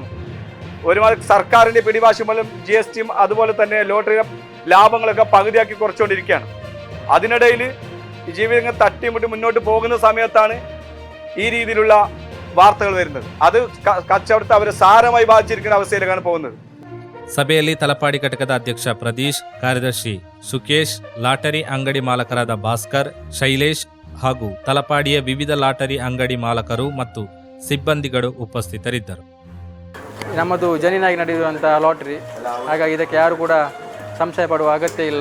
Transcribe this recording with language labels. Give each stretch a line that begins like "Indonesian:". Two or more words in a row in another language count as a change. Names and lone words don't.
Malayalam: ഒരുമാതിരി സർക്കാരിൻ്റെ പിടിവാശി മൂലം GSTയും അതുപോലെ തന്നെ ലോട്ടറിയുടെ ലാഭങ്ങളൊക്കെ പകുതിയാക്കി കുറച്ചുകൊണ്ടിരിക്കുകയാണ്. അതിനിടയിൽ ജീവിതങ്ങൾ തട്ടിമുട്ടി മുന്നോട്ട് പോകുന്ന സമയത്താണ് ഈ രീതിയിലുള്ള വാർത്തകൾ വരുന്നത്. അത് കച്ചവടത്തെ അവർ സാരമായി ബാധിച്ചിരിക്കുന്ന അവസ്ഥയിലേക്കാണ് പോകുന്നത്.
Kannada: ಸಭೆಯಲ್ಲಿ ತಲಪಾಡಿ ಘಟಕದ ಅಧ್ಯಕ್ಷ ಪ್ರದೀಶ್, ಕಾರ್ಯದರ್ಶಿ ಸುಕೇಶ್, ಲಾಟರಿ ಅಂಗಡಿ ಮಾಲಕರಾದ ಭಾಸ್ಕರ್, ಶೈಲೇಶ್ ಹಾಗೂ ತಲಪಾಡಿಯ ವಿವಿಧ ಲಾಟರಿ ಅಂಗಡಿ ಮಾಲಕರು ಮತ್ತು ಸಿಬ್ಬಂದಿಗಳು ಉಪಸ್ಥಿತರಿದ್ದರು. ನಮ್ಮದು ಜನಿನಾಗಿ ನಡೆಯುವಂಥ ಲಾಟ್ರಿ, ಹಾಗಾಗಿ ಇದಕ್ಕೆ ಯಾರು ಕೂಡ ಸಂಶಯ ಪಡುವ ಅಗತ್ಯ ಇಲ್ಲ.